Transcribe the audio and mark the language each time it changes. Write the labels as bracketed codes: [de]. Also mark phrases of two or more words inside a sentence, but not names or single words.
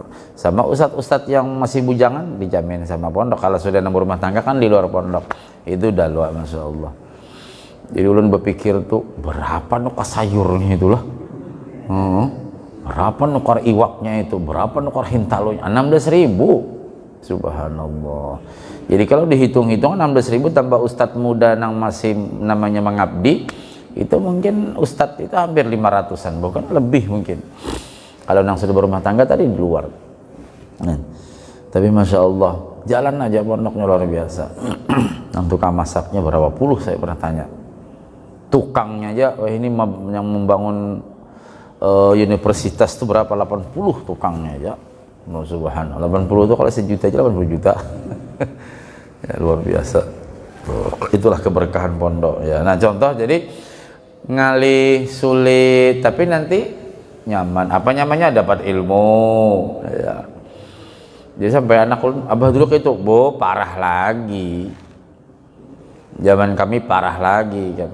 [bjn] Sama ustad-ustad yang masih bujangan dijamin sama pondok. Kalau sudah nang rumah tangga kan di luar pondok. Itu dah luar [ar] ما شاء الله. [bjn] Jadi ulun berpikir tuh berapa nukar sayurnya itulah. Berapa nukar iwaknya itu, berapa nukar hintalonya? 16.000 subhanallah. Jadi kalau dihitung-hitung 16.000 tambah ustad muda nang masih namanya mengabdi, itu mungkin ustadz itu hampir 500-an, bukan lebih mungkin. Kalau nang sudah berumah tangga tadi di luar. Nah, tapi [ar] ما شاء الله [bjn] jalan aja pondoknya luar biasa. Nang tukang masaknya berapa puluh saya pernah tanya. Tukangnya aja, wah ini yang membangun universitas itu berapa? 80 tukangnya aja. Oh, subhanallah 80 itu kalau sejuta aja 80 juta. Ya, luar biasa. Itulah keberkahan pondok ya. Nah contoh jadi ngalih sulit tapi nanti nyaman. Apa nyamannya? Dapat ilmu ya. Jadi sampai anak abah dulu itu parah lagi, zaman kami parah lagi kan.